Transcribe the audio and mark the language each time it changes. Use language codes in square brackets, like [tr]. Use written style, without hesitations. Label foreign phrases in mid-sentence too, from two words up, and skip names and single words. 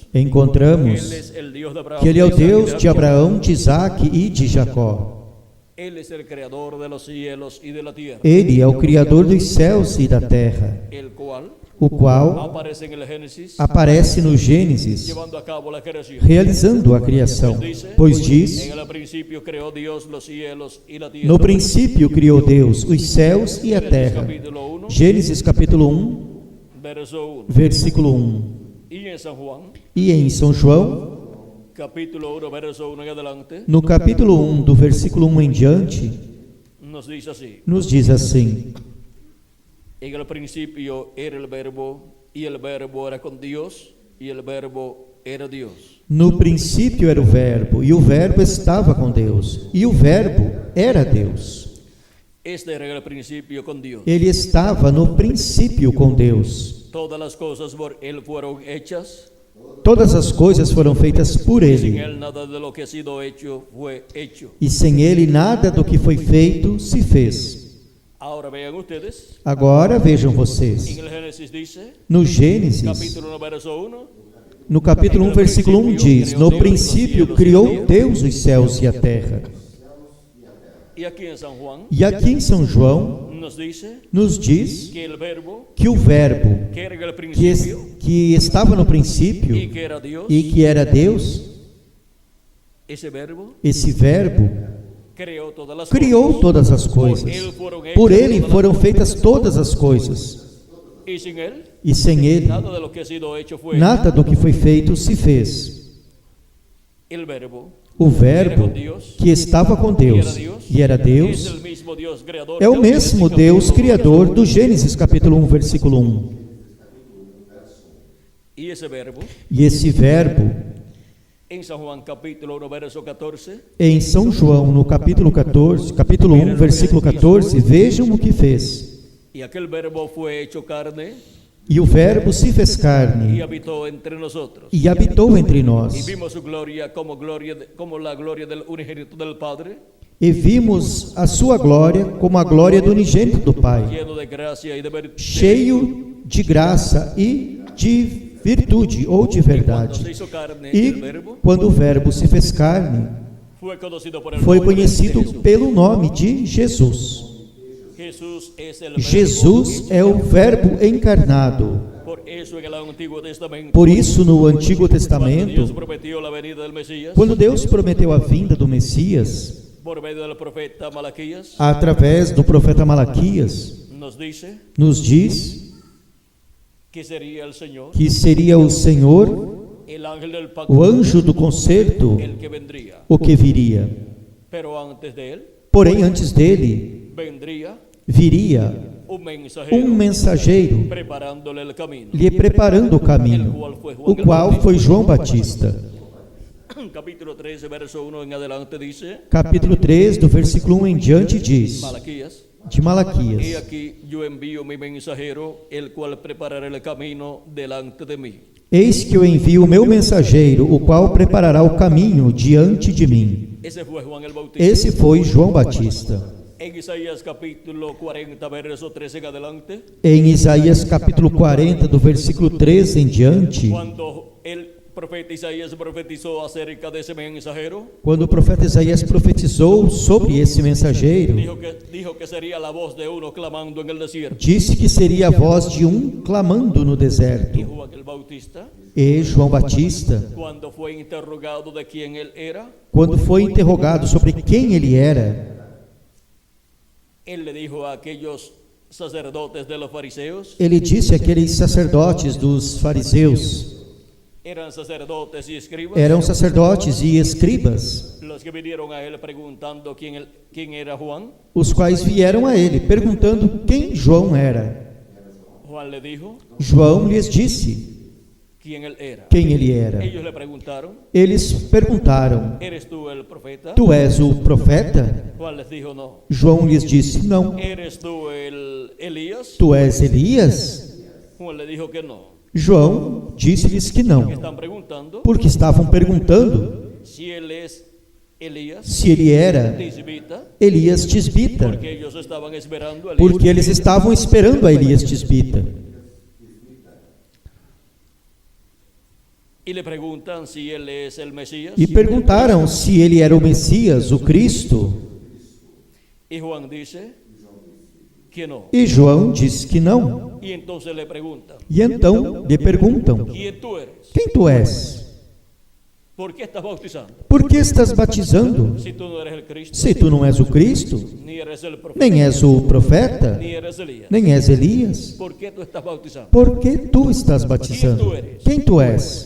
[es] Encontramos Él es el Dios de Abraham, [pt] que Ele é o [es] de Isaac y de [pt] Deus de [es] Jacob. [pt] Abraão, de Isaac e de Jacó. [es] Él es el creador de los cielos y de la tierra, [pt] Ele é o Criador dos céus e da terra, [es] el cual [pt] o qual [es] aparece en el Génesis, [pt] aparece no Gênesis, [es] llevando a cabo la creación. [pt] realizando a criação. Pois diz: [es] En el principio creó Dios los cielos y la tierra. [pt] no princípio criou Deus os céus e a terra. [es] Capítulo 1, [pt] Gênesis capítulo 1, [es] verso 1. [pt] versículo 1. [es] Y en San Juan, [pt] E em São João, [es] capítulo 1, verso 1 en adelante, [pt] no capítulo 1, do versículo 1 em diante, [es] nos dice así: [pt] nos diz assim: [es] en el principio era el verbo, y el verbo era con Dios, y el verbo era Dios. [pt] no princípio era o verbo, e o verbo estava com Deus, e o verbo era Deus. [es] Este era el principio con Dios. [pt] Ele estava no princípio com Deus. [es] Todas las cosas por Él fueron hechas, [pt] Todas as coisas foram feitas por [es] y sin [pt] Ele, [es] Él nada de lo que ha sido hecho fue hecho. [pt] e sem Ele nada do que foi feito se fez. [es] Ahora vean ustedes, [pt] Agora vejam vocês, [es] en el Génesis dice, [pt] no Gênesis, [es] capítulo 1, verso 1, [pt] no capítulo 1, versículo 1 diz: no princípio criou Deus os céus e a terra. [es] y aquí en San Juan [pt] E aqui em São João [es] nos dice [pt] nos diz [es] que el verbo, [pt] que o verbo [es] que era en el [pt] que, [es] principio [pt] que estava no princípio [es] y que era Dios, [pt] e que era Deus, [es] ese verbo [pt] esse verbo [es] creó todas las [pt] criou [es] cosas. [pt] todas as coisas. Por Ele foram feitas todas as coisas, [es] Y sin Él, [pt] e sem Ele [es] nada de lo que ha sido hecho fue [pt] nada do que foi feito se fez. [es] el verbo. [pt] O verbo que estava com Deus e era [es] Es [pt] Deus [es] el mismo Dios creador. [pt] é o mesmo Deus criador do Gênesis capítulo 1, versículo 1. [es] Y ese verbo, [pt] E esse verbo, [es] en San Juan capítulo 1, verso 14, [pt] em São João, no capítulo 14, capítulo 1, versículo 14, vejam o que fez. [es] y aquel verbo fue hecho carne [pt] E o verbo se fez [es] y [pt] carne [es] habitó entre nosotros. [pt] e habitou entre [es] Y [pt] nós. [es] vimos su gloria como la gloria del unigénito del Padre, [pt] E vimos a sua glória como a glória do unigênito do Pai, [es] lleno de gracia y de verdad. [pt] cheio de graça e de virtude ou de [es] Cuando [pt] verdade. [es] se hizo carne, [pt] E [es] el verbo [pt] quando o verbo se fez carne, [es] fue conocido por el [pt] foi [es] nombre de [pt] conhecido [es] Jesús. [pt] pelo nome de Jesus. [es] Jesús es el verbo. [pt] Jesus é o verbo encarnado. [es] Por eso en el Antiguo Testamento, [pt] Por isso, no Antigo [es] cuando Dios [pt] Testamento, [es] prometió la venida del Mesías, [pt] quando Deus prometeu a vinda do Messias, [es] por medio del profeta Malaquías, [pt] através do profeta Malaquias, nos diz que seria o Senhor, [es] el ángel del pacto, [pt] o anjo do concerto, [es] el que vendría. [pt] o que viria. [es] Pero antes de él [pt] Porém, antes dele, [es] vendría [pt] viria [es] un mensajeiro preparándole el camino, [pt] lhe preparando o caminho, o qual foi João Batista. [es] Capítulo 13, verso 1 en adelante dice, [pt] Capítulo 3, do versículo 1 em diante, diz, [es] Malaquías, [pt] de Malaquias: [es] he aquí yo envío mi mensajero, el cual preparará el camino delante de mí. [pt] Eis que eu envio o meu mensageiro, o qual preparará o caminho diante de mim. [es] Ese fue Juan el Bautista. [pt] Esse foi João Batista. [es] En Isaías capítulo 40, verso 13 en adelante, [pt] Em Isaías capítulo 40, do versículo 13 em diante, [es] cuando el profeta Isaías profetizó acerca de ese mensajero, [pt] quando o profeta Isaías profetizou sobre esse mensageiro, [es] dijo que sería la voz de uno clamando en el desierto. [pt] disse que seria a voz de um clamando no [es] Y [pt] deserto. [es] Juan el Bautista, [pt] E João Batista, [es] cuando fue interrogado de quién él era, [pt] quando foi interrogado sobre quem ele era, [es] él le dijo a aquellos sacerdotes de los fariseos, [pt] ele disse àqueles sacerdotes dos fariseus, [es] eran sacerdotes y escribas, [pt] eram sacerdotes e escribas, [es] los que vinieron a él preguntando quién era Juan. [pt] os quais vieram a ele perguntando quem João era. [es] Juan le dijo [pt] João lhes disse [es] quién él era. [pt] quem ele era. [es] Ellos le preguntaron, [pt] Eles perguntaram: [es] ¿eres tú el profeta? [pt] tu és o profeta? [es] Juan les dijo, no. [pt] João lhes disse: não. [es] ¿Eres tú el Elías? [pt] Tu és Elias? [es] Juan le dijo que no. [pt] João disse-lhes que [es] Que [pt] não, [es] están preguntando [pt] porque estavam perguntando [es] si él es Elías, [pt] se ele era [es] tisbita, [pt] Elias Tisbita, [es] porque ellos estaban esperando a Elías. [pt] porque eles estavam esperando a Elias Tisbita. [es] Y le preguntan si él es el Mesías. [pt] E perguntaram se ele era o Messias, o Cristo. [es] Y Juan dice que no. [pt] E João diz que não. [es] Y entonces le preguntan, [pt] E então lhe perguntam: [es] ¿quién tú eres? [pt] quem tu és? [es] ¿Por qué estás bautizando? [pt] Por que estás batizando? [es] Si tú no eres el Cristo, [pt] Se tu não és o Cristo, [es] ni eres el profeta, [pt] nem és o profeta, [es] ni eres Elías. [pt] nem és Elias. [es] ¿Por qué tú estás bautizando? [pt] Por que tu estás batizando? Quem tu és?